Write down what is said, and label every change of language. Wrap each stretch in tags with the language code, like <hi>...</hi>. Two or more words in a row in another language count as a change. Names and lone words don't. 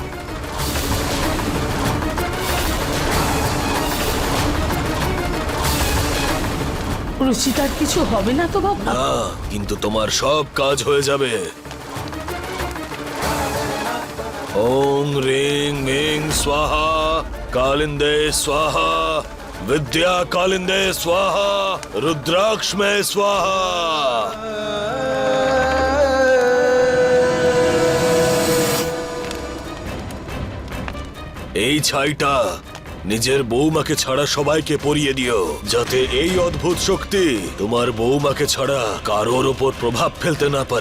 <bn>রুচিতার কিছু হবে না তো বাবা? না, কিন্তু তোমার সব কাজ হয়ে যাবে।</bn> <sa>ওং রিং মিং স্বাহা, কালিন্দে স্বাহা, विद्या कालिंदे स्वाहा, रुद्राक्ष में स्वाहा।</sa> <bn>এই ছাইটা নিজের বৌমাকে ছাড়া সবাইকে পরিয়ে দিও, যাতে এই অদ্ভুত শক্তি তোমার বৌমাকে ছাড়া কারোর ওপর প্রভাব ফেলতে না পারে।</bn>